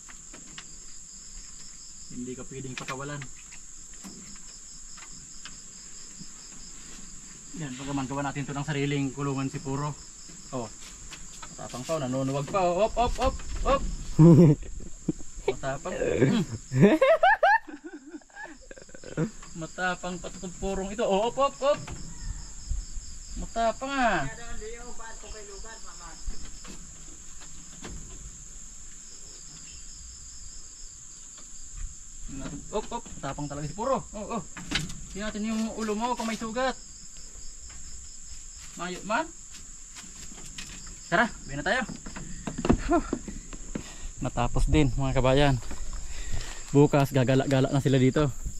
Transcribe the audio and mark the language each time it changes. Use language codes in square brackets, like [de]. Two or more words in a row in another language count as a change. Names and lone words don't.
[tl] Hindi ka pwedeng pakawalan. Yan, pagkaman gawa natin ito ng sariling kulungan si Puro. Oh. Matapang pa, nanunuwag pa. Op, op, op, op. Matapang. Matapang patutong Purong ito. Oh, op, op, op. Matapang ah. Op, op. Matapang talaga si Puro. Oh, oh. Tingnan natin yung ulo mo kung may sugat. Mayot man. Tara, uwi na tayo. Natapos din mga kabayan. Bukas gagala-gala na sila dito.